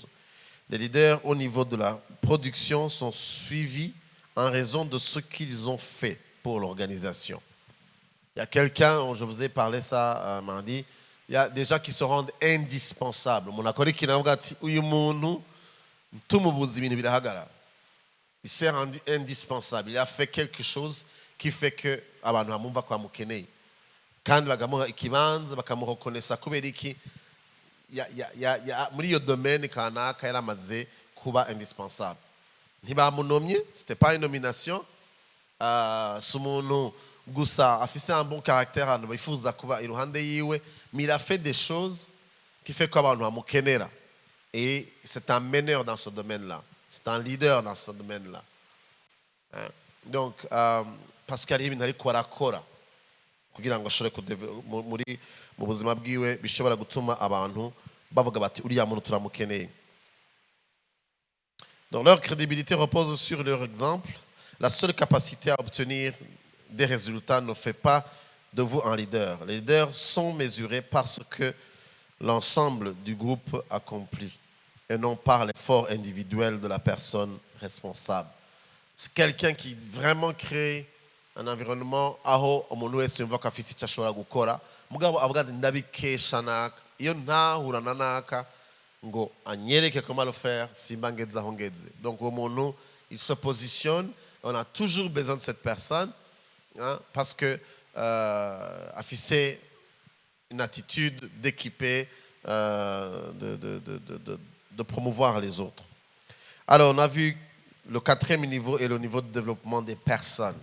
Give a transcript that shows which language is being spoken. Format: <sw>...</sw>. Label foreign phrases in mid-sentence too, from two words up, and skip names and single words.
<fr>Les leaders au niveau de la production sont suivis en raison de ce qu'ils ont fait pour l'organisation. Il y a quelqu'un, je vous ai parlé ça mardi, il y a des gens qui se rendent indispensables. Il s'est rendu indispensable. Il a fait quelque chose qui fait que</fr> <rn>abantu bamwumva ko bamukeneye kandi bagamuha ikibanza bakamurekonesa kubera iki muri iyo domaine kanaka yaramaze kuba indispensable.</rn> <fr>Ntibamunomye, c'était pas une nomination.</fr> <rn>Si umuntu gusa afise</rn> <fr>un bon caractère</fr> <rn>abantu bifuza kuba iruhande yiwe,</rn> <fr>mais il a fait des choses qui fait</fr> <rn>ko abantu bamukenera.</rn> <fr>Et c'est un meneur dans ce domaine-là. C'est un leader dans ce domaine-là. Hein? Donc, parce qu'il y a</fr> <rn>ibintu ariko arakora kugira ngo ashobore mu buzima bwiwe bishobora gutuma abantu bavuga bati uriya muntu turamukeneye.</rn> <fr>Donc leur crédibilité repose sur leur exemple. La seule capacité à obtenir des résultats ne fait pas de vous un leader. Les leaders sont mesurés par ce que l'ensemble du groupe accomplit et non par l'effort individuel de la personne responsable. C'est quelqu'un qui vraiment crée un environnement</fr> <rn>aho umuntu wese yumva ko afise icyo ashobora gukora mugabo avuga ati ndabikesha naka iyo ntahura na naka ngo anyereke</rn> <fr>comment le faire</fr> <rn>simba ngeze aho ngeze.</rn> <fr>Donc au moment il se positionne, on a toujours besoin de cette personne, hein, parce que afficher une attitude d'équiper, de promouvoir les autres. Alors on a vu le quatrième niveau est le niveau de développement des personnes.</fr>